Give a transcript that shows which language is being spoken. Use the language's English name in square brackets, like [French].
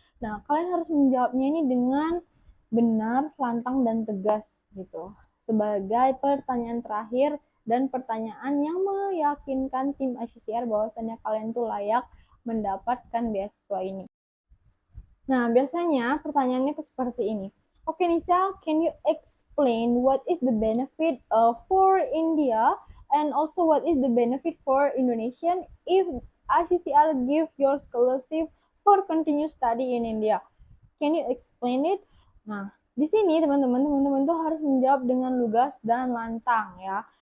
[Indonesian] Nah, kalian harus menjawabnya ini dengan benar, lantang, dan tegas gitu. Sebagai pertanyaan terakhir dan pertanyaan yang meyakinkan tim ICCR bahwasannya kalian tuh layak mendapatkan beasiswa ini. Nah, biasanya pertanyaannya itu seperti ini. [English] Oke, Nisa, can you explain what is the benefit for India and also what is the benefit for Indonesian if ICCR give your scholarship for continue study in India? Can you explain it? [Indonesian] Nah, di sini teman-teman tuh harus menjawab dengan lugas dan lantang ya.